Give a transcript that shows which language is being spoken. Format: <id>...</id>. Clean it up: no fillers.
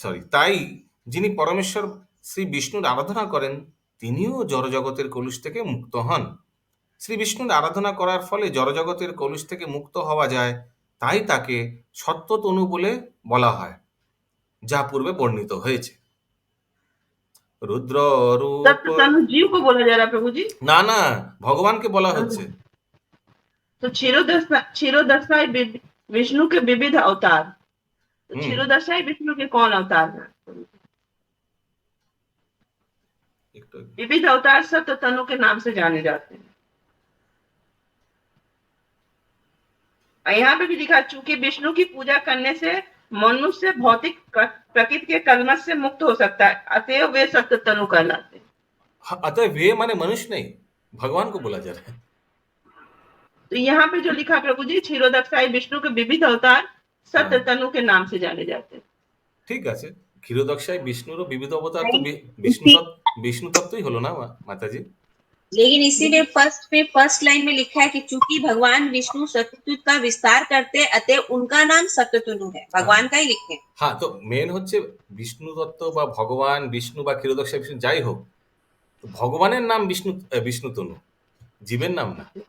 <bn>তাই যিনি পরমেশ্বর শ্রী বিষ্ণুর আরাধনা করেন তিনিও জড়জগতের কলুষ থেকে মুক্ত হন। শ্রী বিষ্ণুর আরাধনা করার ফলে জড়জগতের কলুষ থেকে মুক্ত হওয়া যায়, তাই তাকে সত্যতনু বলে বলা হয়, যা পূর্বে বর্ণিত হয়েছে। রুদ্র রূপ</bn> <hi>सत्य तनु जीव को बोला जा रहा है प्रभु जी।</hi> <bn>না না, ভগবানকে বলা হচ্ছে।</bn> <hi>तो क्षीरोदशाई विष्णु के विविध अवतार, तो हम्म। क्षीरोदशाई विष्णु के कौन अवतार है?</hi> <bn>একটু</bn> <hi>विविध अवतार सत्य तनु के नाम से जाने जाते हैं। और यहाँ पे भी लिखा, चूंकि विष्णु की पूजा करने से मनुष्य भौतिक प्रकृति के कलमश से मुक्त हो सकता है, अतएव वे सत्य तनु कहलाते हैं। अतः वे माने मनुष्य नहीं, भगवान को बोला जा रहा है। तो यहाँ पे जो लिखा प्रभु जी, क्षीरोदशाई विष्णु के विविध अवतार सत्य तनु के नाम से जाने जाते हैं।</hi> <bn>ঠিক আছে, ক্ষীরোদক্ষায় বিষ্ণুরও বিবিধ অবতার, তো বিষ্ণু তত্ত্বই হলো না মাতাজি।</bn> <hi>लेकिन इसी में फर्स्ट लाइन में लिखा है कि चूंकि भगवान विष्णु सत्यत्व का विस्तार करते, अतः उनका नाम सत्यतनु है। भगवान का ही लिखे।</hi> <bn>হ্যাঁ, তো মেন হচ্ছে বিষ্ণু তত্ত্ব বা ভগবান বিষ্ণু বা ক্ষীরোদক্ষায় বিষ্ণু যাই হোক, তো ভগবানের নাম বিষ্ণুতনু, জীবের নাম না।</bn>